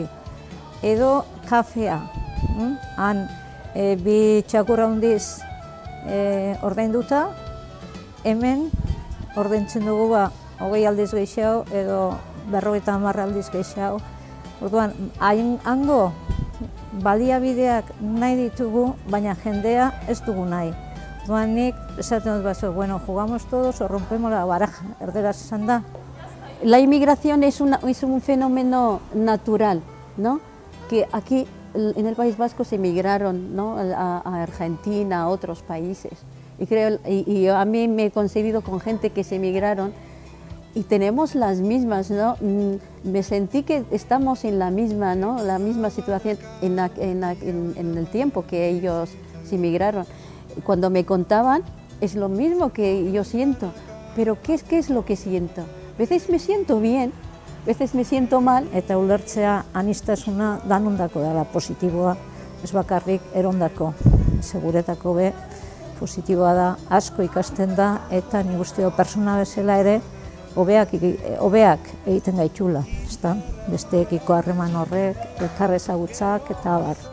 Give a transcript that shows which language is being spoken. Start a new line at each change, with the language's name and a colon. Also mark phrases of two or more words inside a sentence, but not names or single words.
Basque: Edo kafea, han bi txakur handiz ordainduta, hemen ordaintzen dugu 20 aldiz gehiago edo 50 aldiz gehiago. Orduan, hango baliabideak nahi ditugu, baina jendea ez dugu nahi. Orduan, nik esaten dut bueno,
Spanish: jugamos todos o rompemos la baraja,
Basque: erderaz esan da.
Spanish: La inmigración es un fenómeno natural, ¿no? Que aquí en el País Vasco se emigraron, ¿no? a Argentina, a otros países. Y a mí me he coincidido con gente que se emigraron y tenemos las mismas, ¿no? Me sentí que estamos en la misma, ¿no? La misma situación en el tiempo que ellos se emigraron. Cuando me contaban, es lo mismo que yo siento, pero ¿qué es lo que siento? A veces me siento bien, a veces me siento mal.
Basque: Eta ulertzea anistasuna danondako dela positiboa, ez bakarrik erondako, seguretako be positiboa da, asko ikasten da, eta nik uste dut pertsona bezala ere hobeak egiten gaitula, ezta? Besteekiko harreman horrek, elkar ezagutzak eta abar.